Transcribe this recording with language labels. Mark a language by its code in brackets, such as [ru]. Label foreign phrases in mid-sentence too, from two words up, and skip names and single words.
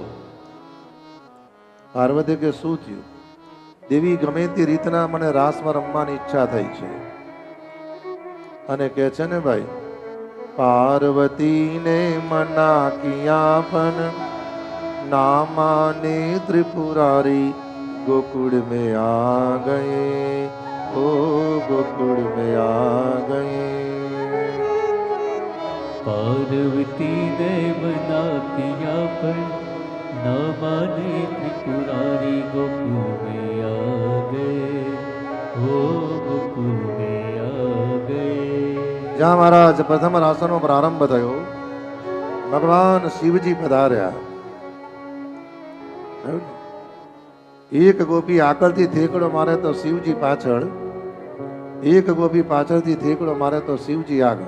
[gu] પાર્વતી કે શું થયું? દેવી, ગમે તે રીતના મને રાસમાં રમવાની ઈચ્છા થઈ છે. અને કહે છે ને, ભાઈ, પાર્વતીને [hi] मना किया [gu] પણ ના માને ત્રિપુરારી, [hi] गोकुल में आ गए, ओ गोकुल में आ गए. पार्वती ने मना किया पर न माने त्रिपुरारी, गोकुल में आ गए, ओ गोकुल में आ गए. [gu] જ્યાં મહારાજ પ્રથમ રાસનો પ્રારંભ થયો, ભગવાન શિવજી પધાર્યા. એક ગોપી આગળથી થેકડો મારે તો શિવજી પાછળ, એક ગોપી પાછળથી થેકડો મારે તો શિવજી આગળ.